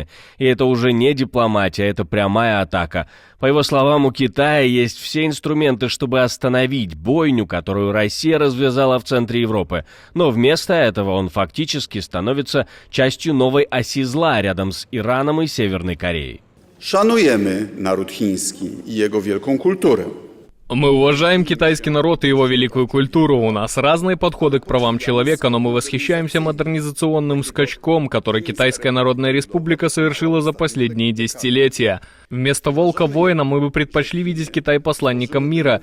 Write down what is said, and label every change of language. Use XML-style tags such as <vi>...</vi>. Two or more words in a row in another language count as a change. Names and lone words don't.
<ru>И это уже не дипломатия, это прямая атака. По его словам, у Китая есть все инструменты, чтобы остановить бойню, которую Россия развязала в центре Европы. Но вместо этого он фактически становится частью новой оси зла рядом с Ираном и Северной Кореей.</ru> <pl>Szanujemy naród chiński i jego wielką kulturę.</pl> <ru>Мы уважаем китайский народ и его великую культуру. У нас разные подходы к правам человека, но мы восхищаемся модернизационным скачком, который Китайская Народная Республика совершила за последние десятилетия. Вместо волка-воина мы бы предпочли видеть Китай посланником мира.</ru>